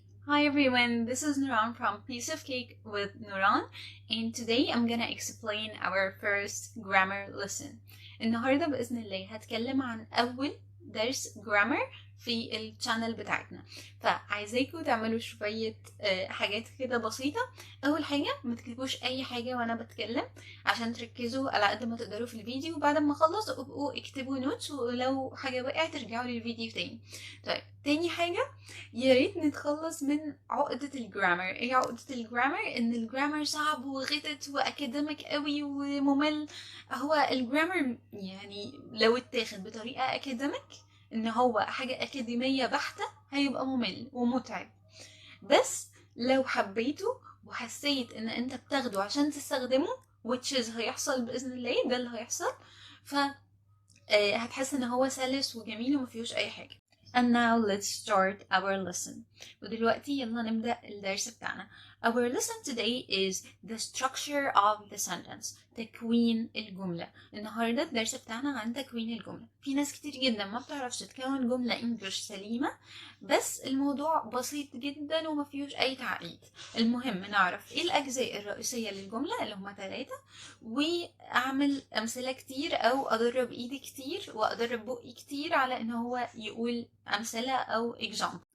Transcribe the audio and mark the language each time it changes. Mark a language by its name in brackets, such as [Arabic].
[English] Hi everyone, this is Nuran from Piece of Cake with Nuran, and today I'm gonna explain our first grammar lesson. [Arabic] النهاردة بإذن الله هتكلم عن أول درس grammar في الشانل بتاعتنا. فعايزاكم تعملوا شوية حاجات كده بسيطة. أول حاجة ما تكتبوش أي حاجة وأنا بتكلم عشان تركزوا على قد ما تقدروا في الفيديو، وبعد ما أخلص ابقوا اكتبوا نوتس، ولو حاجة وقعت ترجعوا للفيديو تاني. طيب، تاني حاجة يا ريت نتخلص من عقدة الجرامر. ايه عقدة الجرامر؟ ان الجرامر صعب وغتت واكاديميك قوي وممل. هو الجرامر يعني لو اتاخد بطريقة اكاديميك، ان هو حاجة اكاديمية بحتة، هيبقى ممل ومتعب. بس لو حبيته وحسيت ان انت بتاخده عشان تستخدمه، [English] which is [Arabic] هيحصل بإذن الله، ده اللي هيحصل، ف هتحس ان هو سلس وجميل ومفيهوش اي حاجة. [English] And now let's start our lesson. [Arabic] ودلوقتي يلا نبدأ الدرس بتاعنا. [English] Our lesson today is the structure of the sentence. [Arabic] تكوين الجملة. النهاردة الدرس بتاعنا عن تكوين الجملة. في ناس كتير جدا ما بتعرفش تكون جملة انجلش سليمة، بس الموضوع بسيط جدا وما فيهوش اي تعقيد. المهم نعرف ايه الاجزاء الرئيسية للجملة اللي هما 3، واعمل امثلة كتير او ادرب ايدي كتير وادرب بقي كتير على ان هو يقول امثلة او example.